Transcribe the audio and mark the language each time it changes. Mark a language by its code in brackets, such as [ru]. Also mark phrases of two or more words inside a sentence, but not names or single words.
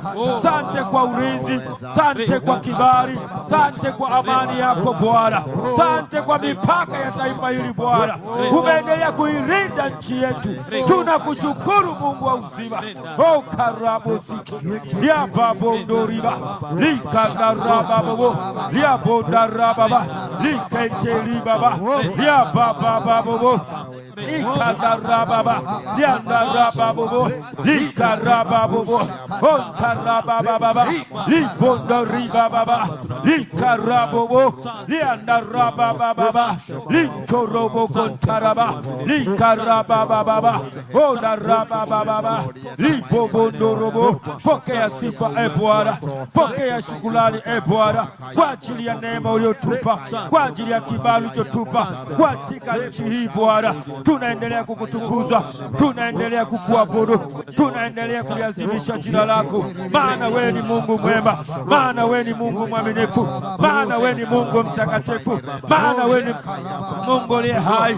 [sw] Asante kwa ulinzi, asante kwa kibali, asante kwa amani yako Bwana, asante kwa mipaka ya taifa hili Bwana, umeendelea kuilinda nchi yetu. Tunakushukuru Mungu wa uzima. Karabo siki ya babo ndoriba likandaraba babo ya bondaraba likenteli baba ya baba babo likandaraba liandaraba babo likaraba babo ontaraba baba libondoriba baba likaraba babo liandaraba baba linkorobo kontaraba likaraba baba ondaraba baba libobondorobo. Pokea sifa Bwana, pokea shukrani Bwana kwa ajili ya neema uliyotupa, kwa ajili ya kibali ulichotupa katika nchi hii Bwana. Tunaendelea kukutukuza, tunaendelea kukuabudu, tunaendelea kuliazimisha jina lako, maana wewe ni Mungu mwema, maana wewe ni Mungu mwaminifu, maana wewe ni Mungu mtakatifu, maana wewe ni Mungu aliye hai.